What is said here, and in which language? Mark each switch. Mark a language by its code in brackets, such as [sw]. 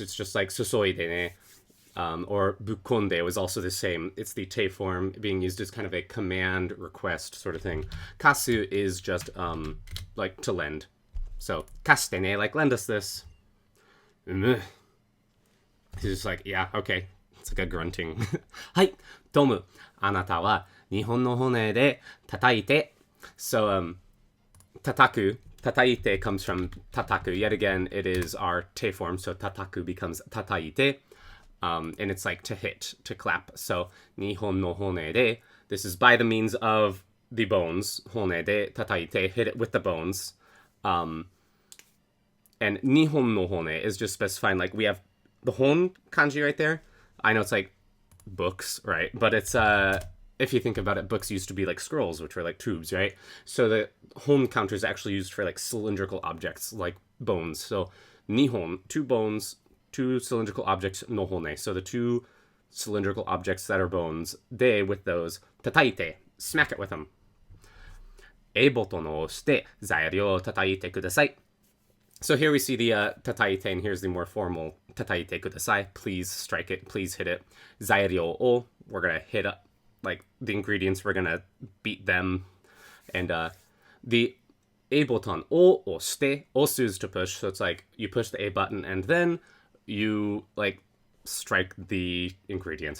[en] It's just like [ja] sosoide ne, [en] or bukkonde was also the same. It's the te form being used as kind of a command request sort of thing. Kasu is just like to lend. So [ja] kashite ne, [en] like lend us this. He's just like, yeah, okay. It's like a grunting. [ja] はい、トム、あなたは日本の骨で叩いて. [en] So, tataku, tataite comes from tataku. Yet again, it is our te form, so tataku becomes tataite. And it's like to hit, to clap. So, [ja] nihon no hone de, [en] this is by the means of the bones. [ja] Hone de tataite, [en] hit it with the bones. And [ja] nihon no hone [en] is just specifying, like, we have the hon kanji right there. I know it's like books, right? But it's, if you think about it, books used to be like scrolls, which were like tubes, right? So the hon counter is actually used for like cylindrical objects, like bones. So nihon, two bones, two cylindrical objects, no hone. So the two cylindrical objects that are bones, they, with those, tataite, smack it with them. [ja] えボタンを押して材料を叩いてください. [en] So here we see the tataite, and here's the more formal [ja] tataite kudasai. [en] Please strike it, please hit it. [ja] Zairyo o, [en] we're gonna hit up, like, the ingredients, we're gonna beat them. And the A button, [ja] o oshite, [en] osu is to push, so it's like, you push the A button, and then you, like, strike the ingredients.